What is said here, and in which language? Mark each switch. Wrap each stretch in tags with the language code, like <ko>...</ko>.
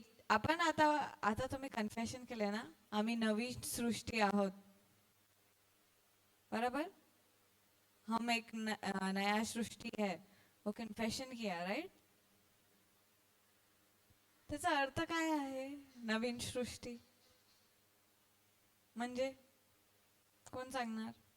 <mr>आपण आता आता तुम्ही कन्फेशन केले ना, आम्ही नवी सृष्टी आहोत, बराबर?</mr> <hi>हम एक नया सृष्टी है, वो कन्फेशन किया, राइट?</hi> <mr>त्याचा अर्थ काय आहे नवीन सृष्टी म्हणजे? कोण सांगणार?</mr>